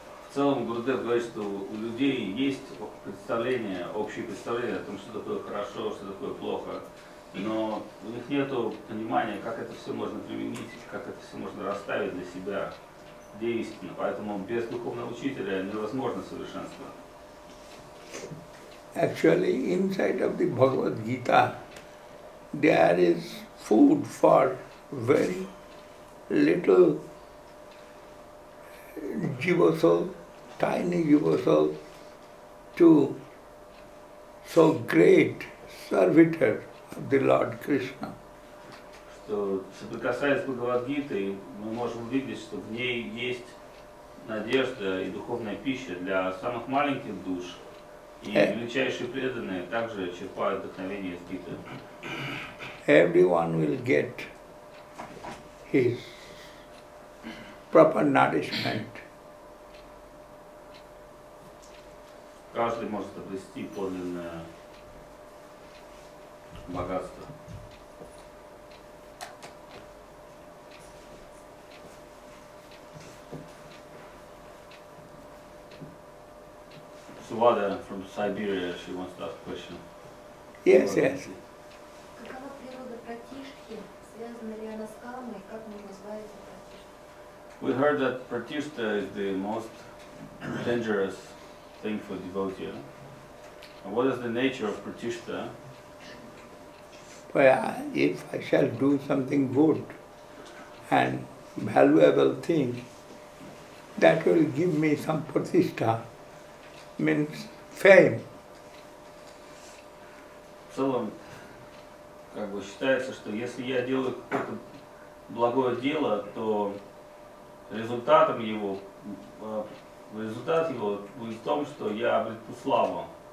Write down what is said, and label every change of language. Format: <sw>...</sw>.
<ru>В целом Гурудев говорит, что у людей есть представление, общее представление о том, что такое хорошо, что такое плохо, но у них нет понимания, как это все можно применить, как это все можно расставить для себя, где истина. Поэтому без духовного учителя невозможно совершенство.</ru> <en>Actually, inside of the Bhagavad-Gita, there is food for very little jiva soul, tiny jiva soul, to so great servitor of the Lord Krishna.</en> <ru>Что, соприкасаясь с Бхагавад-Гитой, мы можем увидеть, что в ней есть надежда и духовная пища для самых маленьких душ. И величайшие преданные также черпают вдохновение из Гиты.</ru> <en>Everyone will get his proper nourishment.</en> <ru>Каждый может обрести подлинное богатство.</ru> <en>Suvada from Siberia, she wants to ask a question. Yes, yes.</en> <ru>Какова природа пратишки? Связана ли она с кармой? Как можно избавиться от пратишки?</ru> <en>We heard that pratishta is the most dangerous thing for devotee. And what is the nature of pratishta? Well, if I shall do something good and valuable thing, that will give me some pratishtha, means fame.</en> <ru>В целом, как бы считается, что если я делаю какое-то благое дело, то результат его будет в том, что я обрету славу.</ru>